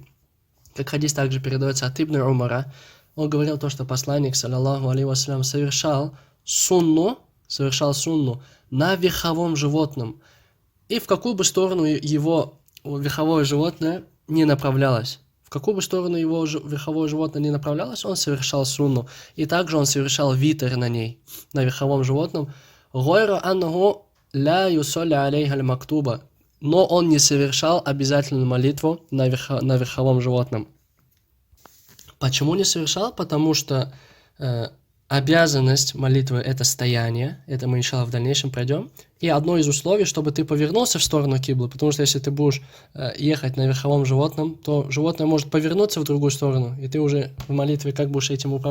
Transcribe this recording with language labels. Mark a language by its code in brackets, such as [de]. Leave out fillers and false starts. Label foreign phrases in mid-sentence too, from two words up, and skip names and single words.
[ru] Как хадис также передается от Ибн Умара, он говорил то, что посланник, [ar] صلى الله عليه وسلم, [ru] совершал сунну на верховом животном, и в какую бы сторону его верховое животное не направлялось. Он совершал сунну. И также он совершал витр на ней, на верховом животном. [ar] «غير أنه لا يصلي عليها المكتوبة». [ru] Но он не совершал обязательную молитву на верховом животном. Почему не совершал? Потому что обязанность молитвы – это стояние. Это мы, иншаллах, в дальнейшем пройдем. И одно из условий, чтобы ты повернулся в сторону киблы, потому что если ты будешь ехать на верховом животном, то животное может повернуться в другую сторону, и ты уже в молитве как будешь этим управлять.